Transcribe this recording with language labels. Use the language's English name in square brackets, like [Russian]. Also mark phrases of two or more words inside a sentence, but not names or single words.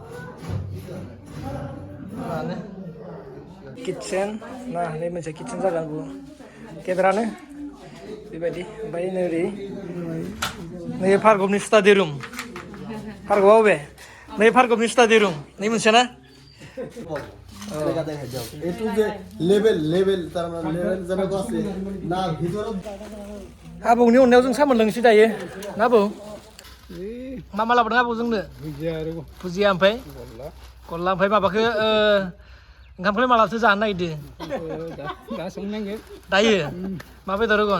[Bodo] मानो किटचेन ना नै मोनसे किटचेन जागोन गेदेरानो बेबायदि ओमफ्राय नै भार्गबनि [English] study room [Bodo] भार्गबआ बबे नै भार्गबनि [English] study room [Bodo] नै मोनसेया ना [Assamese] এইটো যে লেভেল তাৰ মানে লেভেল যেনেকুৱা আছে না ভিতৰত [Bodo] आबौनि अननायाव जों सा मोनलोंनोसै दायो ना आबौ मा लाबोदों आबौ जोंनो भुजिया ओमफ्राय गल्ला ओमफ्राय माबाखौ ओंखामखौलाय मालाथो जानो नागिरदों दा संनांगोन दायो मा बेदर होगोन